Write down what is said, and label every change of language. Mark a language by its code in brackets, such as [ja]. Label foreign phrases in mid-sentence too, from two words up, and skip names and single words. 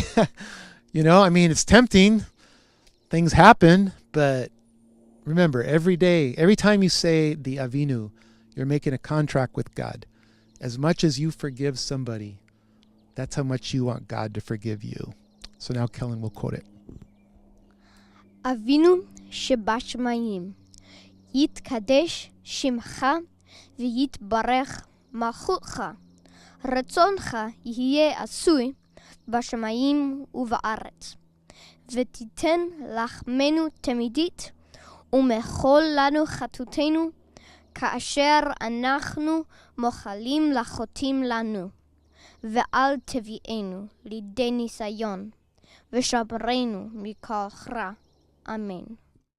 [en] It's tempting. Things happen. But remember, every day, every time you say the Avinu, you're making a contract with God. As much as you forgive somebody, that's how much you want God to forgive you. So now Kellen will quote it. [he] אבינו שבשמים, יתקדש שמך ויתברך מלכותך, רצונך יהיה עשוי בשמים ובארץ, ותתן לחמנו תמידית, ומחל לנו חטאתינו, כאשר אנחנו מוחלים לחוטאים לנו. ואל תביאנו לידי ניסיון, ושמרנו מכל רע. אמן.